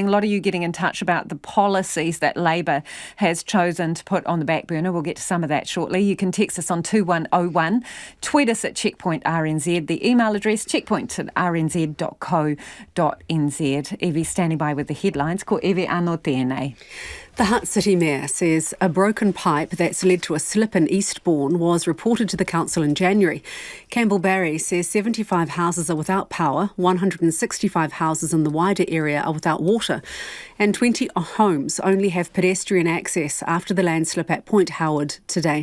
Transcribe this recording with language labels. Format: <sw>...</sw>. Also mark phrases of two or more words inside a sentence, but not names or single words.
<en>A lot of you getting in touch about the policies that Labor has chosen to put on the back burner. We'll get to some of that shortly. You can text us on 2101, tweet us at Checkpoint RNZ, the email address checkpoint@rnz.co.nz. Evie standing by with the headlines.</en> <mi>Ko Evie anō tēnei.</mi> <en>The Hutt City Mayor says a broken pipe that's led to a slip in Eastbourne was reported to the council in January. Campbell Barry says 75 houses are without power, 165 houses in the wider area are without water, and 20 homes only have pedestrian access after the landslip at Point Howard today.</en>